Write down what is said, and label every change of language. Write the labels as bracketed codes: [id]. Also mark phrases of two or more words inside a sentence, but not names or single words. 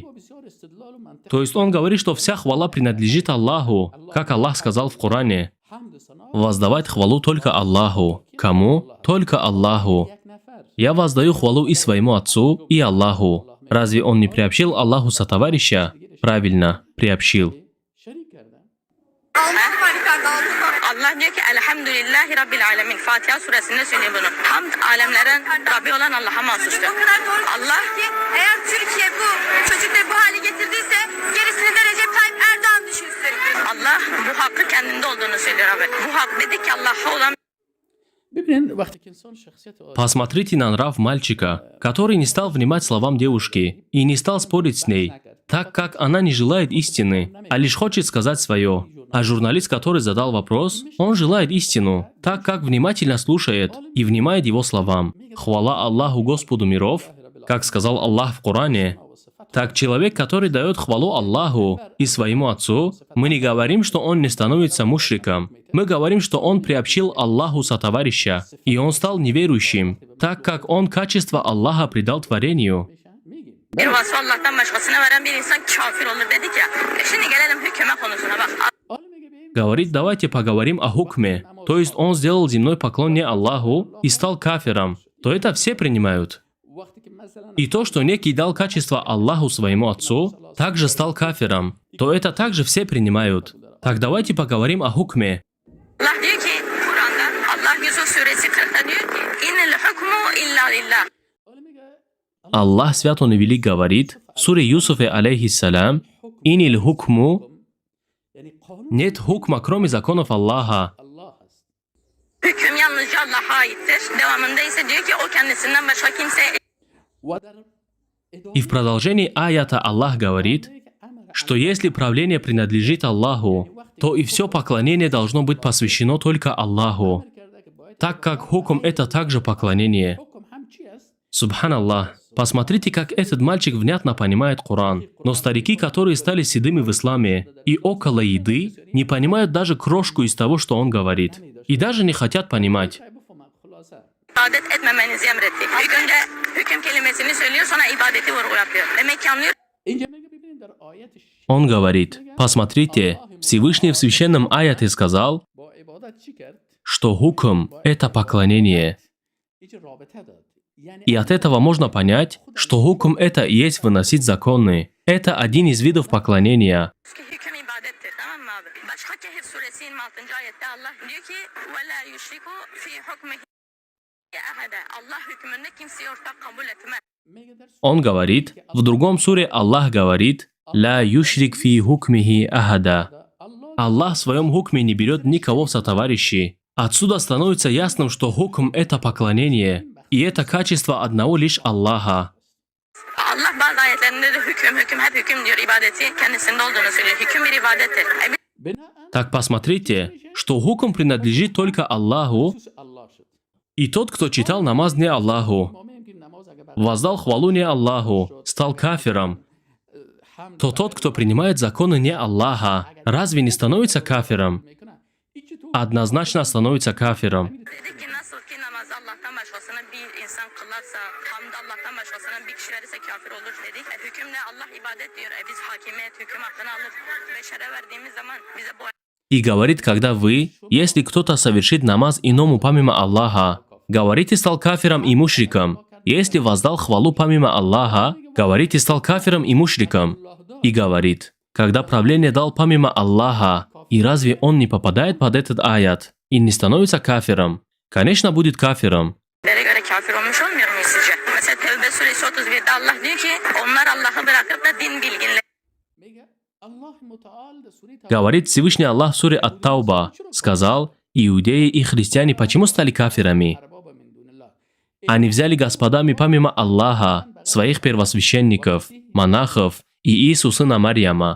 [ru] То есть он говорит, что вся хвала принадлежит Аллаху, как Аллах сказал в Коране. Воздавать хвалу только Аллаху. Кому? Только Аллаху. Я воздаю хвалу и своему Отцу, и Аллаху. Разве он не приобщил Аллаху сотоварища? Правильно, приобщил. [tr] Allah diyor ki [ar] الحمد لله رب العالمين. [tr] Fatiha suresinde söylüyor bunu. Hamd alemlerin Rabbi olan Allah'a mahsustur. Allah eğer Türkiye bu çocukları bu hale getirdiyse gerisini de Recep Tayyip Erdoğan düşünsün. Allah bu hakkı kendinde olduğunu söylüyor abi. Bu hak dedik ki Allah'a olan. [ru] Посмотрите на нрав мальчика, который не стал внимать словам девушки и не стал спорить с ней, так как она не желает истины, а лишь хочет сказать свое. А журналист, который задал вопрос, он желает истину, так как внимательно слушает и внимает его словам. Хвала Аллаху Господу миров, как сказал Аллах в Коране. Так человек, который дает хвалу Аллаху и своему Отцу, мы не говорим, что он не становится мушриком. Мы говорим, что он приобщил Аллаху сотоварища, и он стал неверующим, так как он качество Аллаха придал творению. [tr] Bir vasfı Allah'tan başkasına veren bir insan kafir olur dedik ya. Şimdi gelelim hüküme konusuna bak. [ru] Говорит, давайте поговорим о хукме. То есть он сделал земной поклон не Аллаху и стал кафиром. То это все принимают. И то, что некий дал качество Аллаху своему Отцу, также стал кафиром. То это также все принимают. Так давайте поговорим о хукме. [tr] Allah diyor ki Kur'an'da Allah Yusuf suresi 40'ta diyor ki [ar] إن الحكم إلا لله. [ru] Аллах Свят Он и Велик говорит в суре Юсуфе алейхиссалям: [ar] «إن الحكم» [ru] нет хукма, кроме законов Аллаха. [tr] Hüküm yalnızca Allah'a aittir. Devamında ise diyor ki o kendisinden başka kimse. [ru] И в продолжении аята Аллах говорит, что если правление принадлежит Аллаху, то и все поклонение должно быть посвящено только Аллаху, так как хукм это также поклонение. Субханаллах. Посмотрите, как этот мальчик внятно понимает Коран. Но старики, которые стали седыми в исламе и около еды, не понимают даже крошку из того, что он говорит. И даже не хотят понимать. [tr] İbadet etmemenizi emretti. İlk önce hüküm kelimesini söylüyor, sonra ibadeti vurgu yapıyor. Demek ki anlıyor. [ru] Он говорит, посмотрите, Всевышний в священном аяте сказал, что хукм – это поклонение. И от этого можно понять, что хукм – это и есть выносить законы. Это один из видов поклонения. [tr] Hüküm ibadettir, tamam mı abi? Başka Kehf suresi 26. ayette Allah diyor ki [ar] وَلَا يُشْرِكُ فِي حُكْمِهِ أَحَدًا. [tr] Allah hükmünde kimseyi ortak kabul etmez. [ru] Он говорит, в другом суре Аллах говорит, [ar] «لا يشرك في حكمه أحدا». [ru] Аллах в своем хукме не берет никого в сотоварищи. Отсюда становится ясным, что хукм – это поклонение, и это качество одного лишь Аллаха. [tr] Allah bazı ayetlerinde de hüküm hep hüküm diyor, ibadeti kendisinde olduğunu söylüyor. Hüküm bir ibadettir. [ru] Так посмотрите, что хукм принадлежит только Аллаху, и тот, кто читал намаз не Аллаху, воздал хвалу не Аллаху, стал кафиром, то тот, кто принимает законы не Аллаха, разве не становится кафиром? Однозначно становится кафиром. [tr] Dedik ki nasıl ki namazı Allah'tan başkasına bir insan kılarsa, hamd Allah'tan başkasına bir kişi verirse kafir olur dedik. Hüküm ne? Allah ibadet diyor. Biz hakimiyet, hüküm hakkını alıp beşere verdiğimiz zaman bize bu. [ru] И говорит, когда вы, если кто-то совершит намаз иному помимо Аллаха, говорите, стал кафиром и мушриком. Если воздал хвалу помимо Аллаха, говорите, стал кафиром и мушриком. И говорит, когда правление дал помимо Аллаха, и разве он не попадает под этот аят и не становится кафиром? Конечно, будет кафиром. [tr] Göre kafir olmuş olmuyor muyuz sizce? Mesela Tevbe suresi 31'de Allah diyor ki onlar Allah'ı bırakıp da din bilginleri. [ru] Говорит Всевышний Аллах в суре Ат-Тауба, сказал, иудеи и христиане почему стали кафирами? Они взяли господами помимо Аллаха своих первосвященников, монахов и Иисуса сына Марьяма.